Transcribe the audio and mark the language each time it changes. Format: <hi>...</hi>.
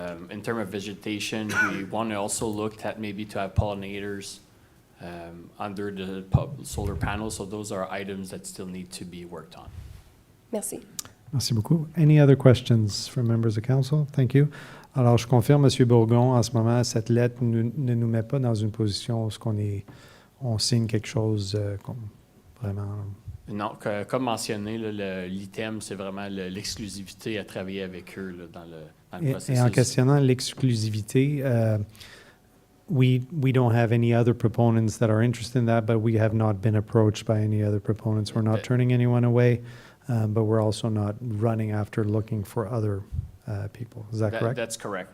<en>In terms of vegetation, we want to also look at maybe to have pollinators under the solar panels. So those are items that still need to be worked on.</en> <fr>Merci. Merci beaucoup.</fr> <en>Any other questions from members of council? Thank you.</en> <fr>Alors, je confirme, M. Bourgon, en ce moment, cette lettre ne nous met pas dans une position où on signe quelque chose comme vraiment... Non, comme mentionné, l'item, c'est vraiment l'exclusivité à travailler avec eux là, dans le processus. Et en questionnant l'exclusivité,</fr> <en>we don't have any other proponents that are interested in that, but we have not been approached by any other proponents. We're not turning anyone away, but we're also not running after looking for other people. Is that correct? That's correct.</en>